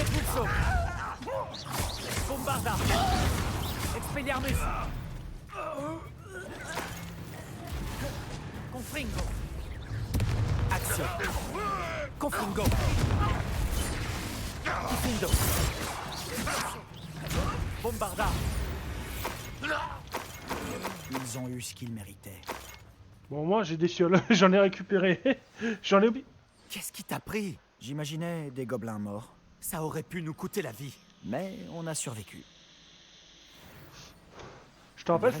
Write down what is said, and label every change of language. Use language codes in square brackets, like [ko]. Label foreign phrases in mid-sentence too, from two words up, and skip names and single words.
[fr] Repulso. Bombarda. Expelliarmus. Confringo. Action. Confringo. Kifindo. Bombarda. Ils ont eu ce qu'ils méritaient. Bon, moi j'ai des fioles, j'en ai récupéré. J'en ai oublié. Qu'est-ce qui t'a pris? J'imaginais des gobelins morts, Ça aurait pu nous coûter la vie. mais on a survécu. Je te rappelle,